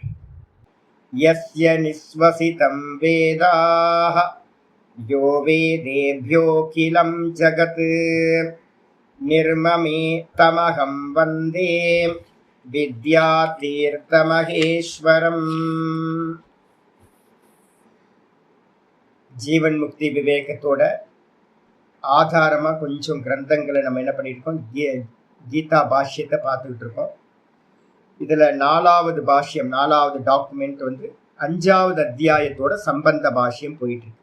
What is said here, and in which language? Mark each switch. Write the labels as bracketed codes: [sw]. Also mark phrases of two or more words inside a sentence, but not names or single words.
[sa] यस्य निःश्वसितं वेदाः यो वेदेभ्योऽखिलं जगत् निर्ममे तमहं वन्दे विद्यातीर्थमहेश्वरम्। [ta] ஜீவன் முக்தி விவேகத்தோட ஆதாரமாக கொஞ்சம் கிரந்தங்களை நம்ம என்ன பண்ணியிருக்கோம், கீதா பாஷ்யத்தை பார்த்துக்கிட்டு இருக்கோம். இதில் 4வது பாஷ்யம், 4வது டாக்குமெண்ட் 5வது அத்தியாயத்தோட சம்பந்த பாஷ்யம் போயிட்டுருக்கு.